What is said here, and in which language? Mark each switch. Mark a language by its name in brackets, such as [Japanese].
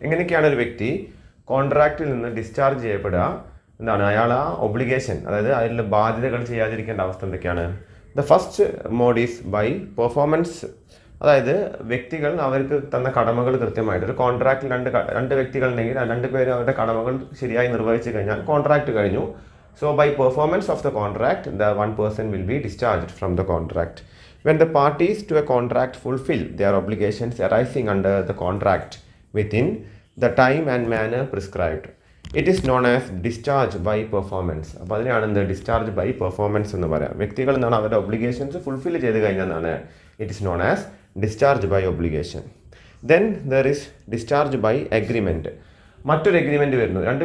[Malayalam] എങ്ങനെയൊക്കെയാണ് ഒരു വ്യക്തി കോൺട്രാക്റ്റിൽ നിന്ന് ഡിസ്ചാർജ് ചെയ്യപ്പെടുക എന്താണ് അയാൾ ആ ഒബ്ലിഗേഷൻ അതായത് അതിൽ ബാധ്യതകൾ ചെയ്യാതിരിക്കേണ്ട അവസ്ഥ എന്തൊക്കെയാണ്? [English] The first mode is by performance. [Malayalam] അതായത് വ്യക്തികൾ അവർക്ക് തന്ന കടമകൾ കൃത്യമായിട്ട് ഒരു കോൺട്രാക്റ്റിൽ രണ്ട് വ്യക്തികൾ ഉണ്ടെങ്കിൽ രണ്ട് പേര് അവരുടെ കടമകൾ ശരിയായി നിർവഹിച്ചു കഴിഞ്ഞാൽ കോൺട്രാക്റ്റ് കഴിഞ്ഞു. [English] So by performance of the contract, the one person will be discharged from the contract. When the parties to a contract fulfill their obligations arising under the contract within the time and manner prescribed, it is known as discharge by performance. [Malayalam] അപ്പോൾ അതിനാണ് എന്ത് discharge by performance എന്ന് പറയാം. വ്യക്തികൾ എന്താണ് അവരുടെ obligations fulfil ചെയ്ത് കഴിഞ്ഞാൽ [English] It is known as discharge by obligation. Then there is discharge by agreement. [Malayalam] മറ്റൊരു എഗ്രിമെൻ്റ് വരുന്നു.